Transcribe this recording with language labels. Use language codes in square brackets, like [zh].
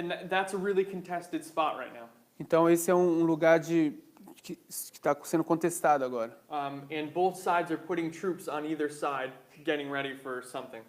[en] That's a really contested spot right now. [pt] Então esse é um lugar que está sendo contestado agora. [en] And both sides are putting troops on either side, getting ready for something.